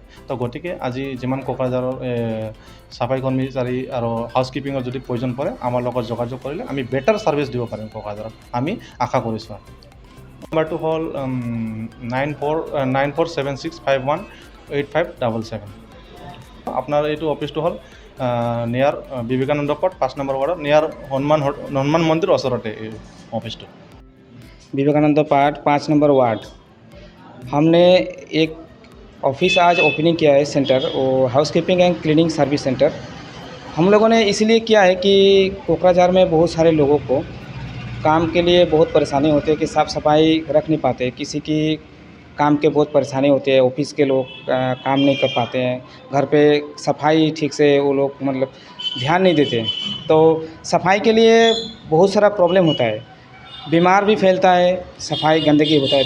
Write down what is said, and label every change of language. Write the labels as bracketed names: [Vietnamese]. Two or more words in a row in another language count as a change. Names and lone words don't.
[Assamese] তো গতিকে আজি যিমান কোকৰাঝাৰৰ চাফাই কৰ্মচাৰী আৰু [English] house keepingৰ [Assamese] যদি প্ৰয়োজন পৰে আমাৰ লগত যোগাযোগ কৰিলে আমি [English] better service [Assamese] দিব পাৰিম কোকৰাঝাৰত, আমি আশা কৰিছোঁ। নম্বৰটো হ'ল 9476518577। আপোনাৰ এইটো অফিচটো হ'ল নিয়াৰ বিবেকানন্দ পথ 5 নম্বৰ ৱাৰ্ডত নিয়াৰ হনুমান মন্দিৰ ওচৰতে এই অফিসটো। [Hindi] विवेकानंद पार्ट 5 नंबर वार्ड। हमने एक ऑफिस आज ओपनिंग किया है सेंटर, वो [English] house keeping and cleaning service centre. [Hindi] हम लोगों ने इसलिए किया है कि कोकराझार में बहुत सारे लोगों को काम के लिए बहुत परेशानी होती है कि साफ़ सफाई रख नहीं पाते, किसी की काम के बहुत परेशानी होती है, ऑफिस के लोग काम नहीं कर पाते हैं, घर पे सफाई ठीक से वो लोग मतलब ध्यान नहीं देते, तो सफाई के लिए बहुत सारा प्रॉब्लम होता है, बीमार भी फैलता है, सफाई गंदगी होता है।